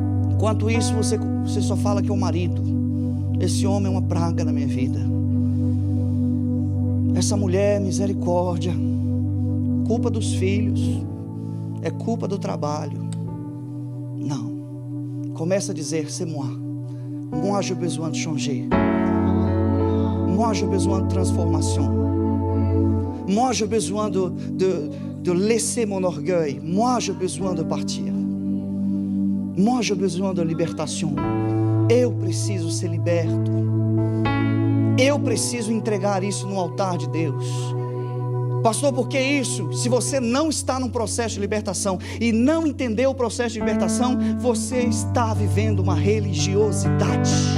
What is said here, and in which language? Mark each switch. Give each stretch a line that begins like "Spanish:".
Portuguese: Enquanto isso, você só fala que é o marido: esse homem é uma praga na minha vida, essa mulher, misericórdia, culpa dos filhos, é culpa do trabalho. Não, começa a dizer:
French: c'est moi j'ai besoin de changer, moi j'ai besoin de transformation. Moi, j'ai besoin de laisser mon orgueil. Moi, j'ai besoin de partir. Moi, j'ai besoin de libertação.
Portuguese: Eu preciso ser liberto. Eu preciso entregar isso no altar de Deus. Pastor, por que isso? Se você não está num processo de libertação e não entendeu o processo de libertação, você está vivendo uma religiosidade.